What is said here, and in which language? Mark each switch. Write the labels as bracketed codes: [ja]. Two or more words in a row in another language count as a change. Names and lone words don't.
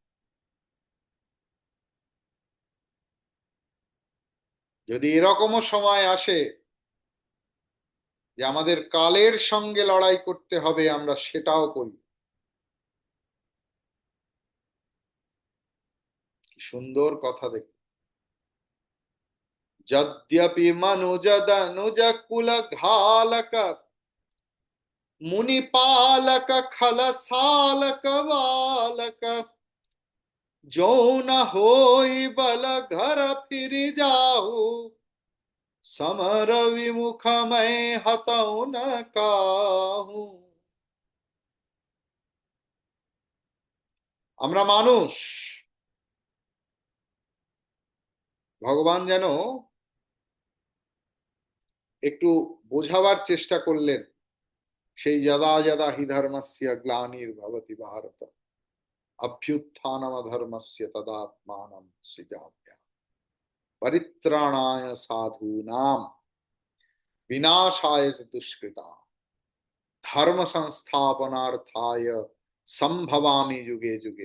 [bn] যদি এরকমও সময় আসে যে আমাদের কালের সঙ্গে লড়াই করতে হবে, আমরা সেটাও করি। কি সুন্দর কথা! [awa] দেখ, यद्यपि मनुज दनुज कुल घालक, मुनि पालक खल सालक बालक, जो न होई बल घर फिर जाहु, समर विमुख मैं हतऊ न काहू। [bn] আমরা মানুষ। ভগবান যেন একটু বোঝাবার চেষ্টা করলেন, সেই [sa] यदा यदा हि धर्मस्य ग्लानिर्भवति भारत, अभ्युत्थानमधर्मस्य तदात्मानम सृजाम्यहम, परित्राणाय साधूनाम विनाशाय च दुष्कृताम, धर्म संस्थापनार्थाय सम्भवामि युगे युगे।